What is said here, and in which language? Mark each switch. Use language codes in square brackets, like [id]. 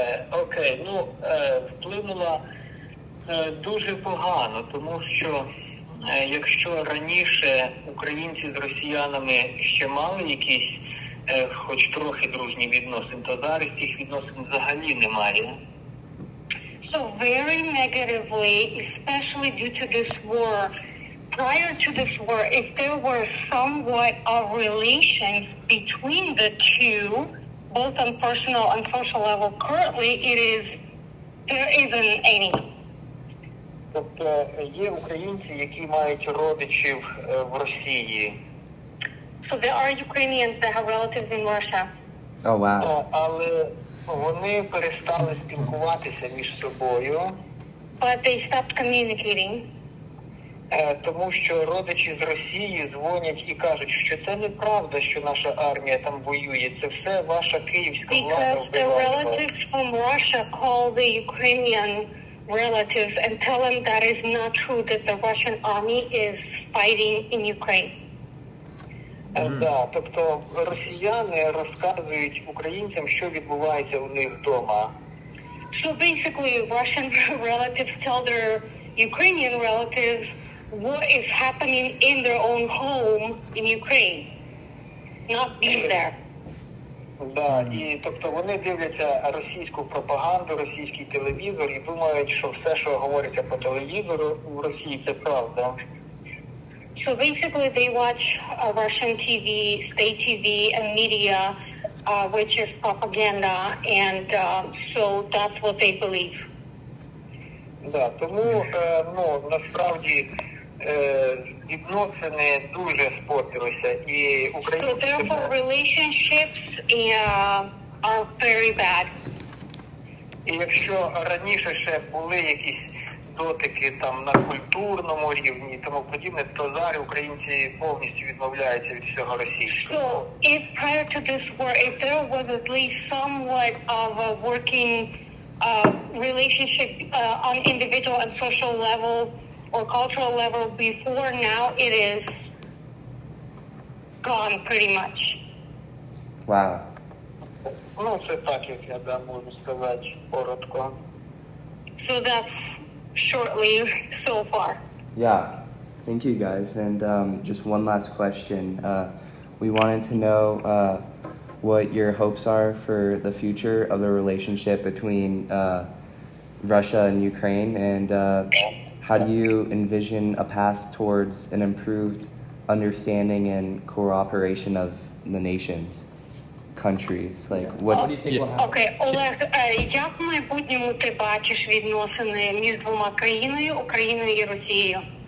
[uk] Окей, ну вплинула дуже погано, тому що якщо раніше українці з росіянами ще мали якісь хоч трохи дружні відносини, то зараз цих відносин взагалі немає. [en] So very negatively, especially due to this war. Prior to this war, if there were somewhat of relations between the two, both on personal and social level, currently there isn't any. [uk] Тобто є українці, які мають родичів в Росії, [en] So there are Ukrainians that have relatives in Russia. Oh wow. [uk] але вони перестали спілкуватися між собою, [en] But they stopped communicating [uk] тому що родичі з Росії дзвонять і кажуть, що це неправда, що наша армія там воює, це все ваша київська влада [en] because the [uk] вбиває. [en] relatives from Russia call the Ukrainian relatives and tell them that is not true, that the Russian army is fighting in Ukraine. [uk] Да, тобто росіяни розказують українцям, що відбувається у них вдома. [en] So basically, Russian relatives tell their Ukrainian relatives what is happening in their own home in Ukraine, not being there. [uk] Да, і тобто вони дивляться російську пропаганду, російський телевізор і думають, що все, що говориться по телевізору в Росії, це правда. [en] So basically, they watch Russian TV, state TV, and media, which is propaganda, and so that's what they believe. [uk] Да, тому насправді відносини дуже спортилися і [en] So [uk] українці. [en] therefore, relationships are very bad. [uk] І якщо раніше ще були якісь дотики там на культурному рівні і тому подібне, то зараз українці повністю відмовляються від всього російського. [en] So if prior to this war, if there was at least somewhat of a working relationship on individual and social level or cultural level before, now it is gone pretty much. Wow. [uk] Ну, це так, як я можу сказати коротко. [en] So that's shortly so far. Yeah. Thank you guys. And just one last question. We wanted to know what your hopes are for the future of the relationship between Russia and Ukraine, and how do you envision a path towards an improved understanding and cooperation of the nations, countries? Like, How what's do you think will happen? [uk] Окей, Олег, як в майбутньому ти бачиш відносини між двома країною, Україною і Росією?